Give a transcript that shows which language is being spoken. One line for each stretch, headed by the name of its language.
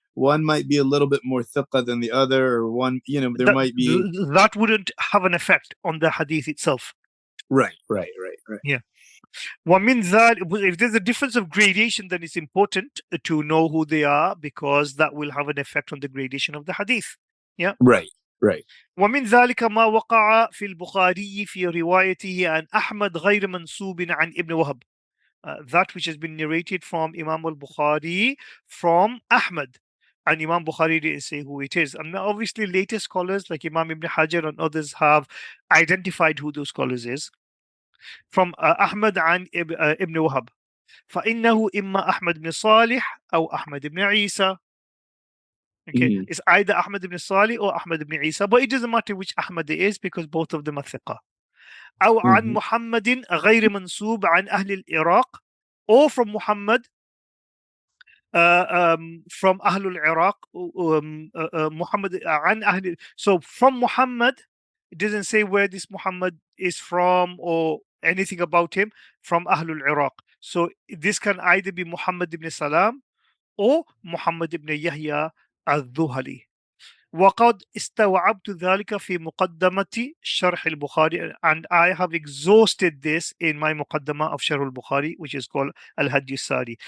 English: one might be a little bit more thiqah than the other, or one, there that might be. that wouldn't have an effect on the hadith itself. Right. Right. Right. Right. Yeah. What means that if there's a difference of gradation, then it's important to know who they are because that will have an effect on the gradation of the hadith. Yeah. Right. Right.
Arabic: ومن ذلك ما وقع في البخاري في روايته عن أحمد غير منسوب عن ابن وهب.
English: That which has been narrated from Imam al-Bukhari from Ahmad. And Imam Bukhari didn't say who it is. And obviously, later scholars like Imam Ibn Hajar and others have identified who those scholars is. From Ahmad and Ibn Wahab.
Arabic: فإنه إما أحمد بن صالح أو أحمد بن عيسى.
English: Okay, Mhm. it's either Ahmad ibn Salih or Ahmad ibn Isa, but it doesn't matter which Ahmad it is because both of them are thiqah.
Arabic: أو عن Mhm. محمد غير منسوب عن أهل العراق,
English: or from Muhammad from Ahlul Iraq, Muhammad
Arabic: عن أهل.
English: So from Muhammad, it doesn't say where this Muhammad is from or anything about him, from Ahlul Iraq. So this can either be Muhammad ibn Salam or Muhammad ibn Yahya al-Dhuhali.
Arabic: وقد استوعبت ذلك في مقدمة شرح البخاري,
English: and I have exhausted this in my مقدمة of Sharh al-Bukhari, which is called al-Hadith Sari.